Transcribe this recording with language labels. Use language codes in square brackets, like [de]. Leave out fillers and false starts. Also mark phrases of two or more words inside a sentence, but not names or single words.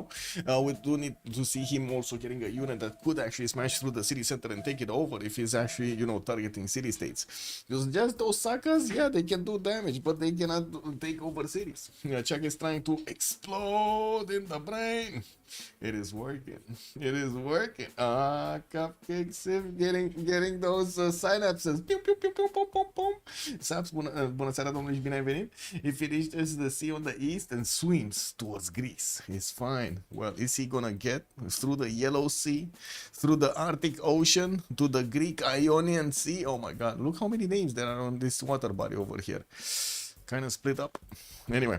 [en] We do need to see him also getting a unit that could actually smash through the city center and take it over if he's actually, you know, targeting city states. Because just those Sagas, yeah, they can do damage, but they cannot take over cities. Chuck is trying to explode in the brain. It is working. Cupcake Civ getting those synapses. Piu, piu, piu, piu, pum, pum, pum. Saps, [ro] bună seara, domnule, și bine ai venit. [en] He finishes the sea on the east and swims towards Greece. He's fine. Well, is he gonna get through the Yellow Sea, through the Arctic Ocean, to the Greek Ionian Sea? Oh my god, look how many names there are on this water body over here. Kind of split up. Anyway.